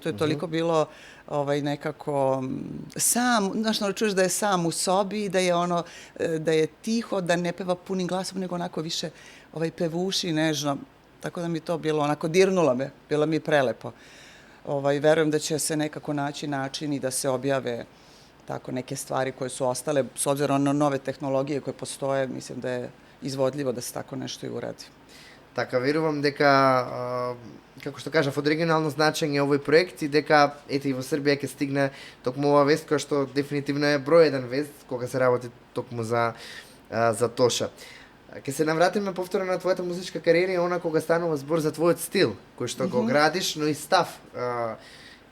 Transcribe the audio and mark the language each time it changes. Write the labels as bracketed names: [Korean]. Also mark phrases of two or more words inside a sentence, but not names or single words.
[Serbian] To je toliko bilo nekako sam, znaš, čuješ da je sam u sobi i da je tiho, da ne peva punim glasom, nego onako više pevuši, nežno. Tako da mi to bilo onako, dirnulo me, bilo mi prelepo. Verujem da će se nekako naći način i da se objave tako neke stvari koje su ostale, s obzirom na nove tehnologije koje postoje, mislim da je izvodljivo da se tako nešto i uradi. [Macedonian] Така, верувам дека, како што кажав, од регионално значење овој проект и дека, ете, и во Србија ќе стигне токму ова вест, која што дефинитивно е број еден вест, кога се работи токму за Тоша. Ке се навратиме повторно на твојата музичка кариера и она кога станува збор за твојот стил, кој што го градиш, но и став.